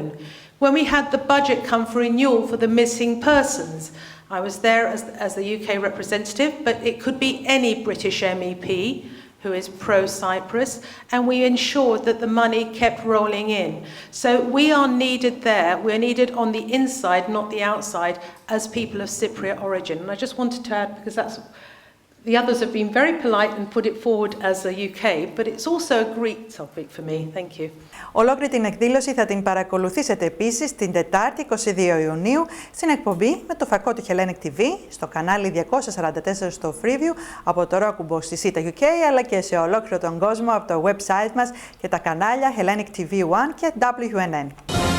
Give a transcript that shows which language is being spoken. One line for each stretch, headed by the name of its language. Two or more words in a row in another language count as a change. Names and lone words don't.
English: When we had the budget come for renewal for the missing persons, I was there as the UK representative, but it could be any British MEP who is pro-Cyprus, and we ensured that the money kept rolling in. So we are needed there. We're needed on the inside, not the outside, as people of Cypriot origin. And I just wanted to add, because that's the others have been very polite and put it forward as a UK, but it's also a Greek topic for me. Thank you.
Greek: Ολόκληρη την εκδήλωση θα την παρακολουθήσετε επίσης την Τετάρτη 22 Ιουνίου στην εκπομπή με το φακό του Hellenic TV στο κανάλι 244 στο Freeview από το Ρόκουμπο στη ΣΥΤΑ UK, αλλά και σε ολόκληρο τον κόσμο από το website μας και τα κανάλια Hellenic TV 1 και WNN.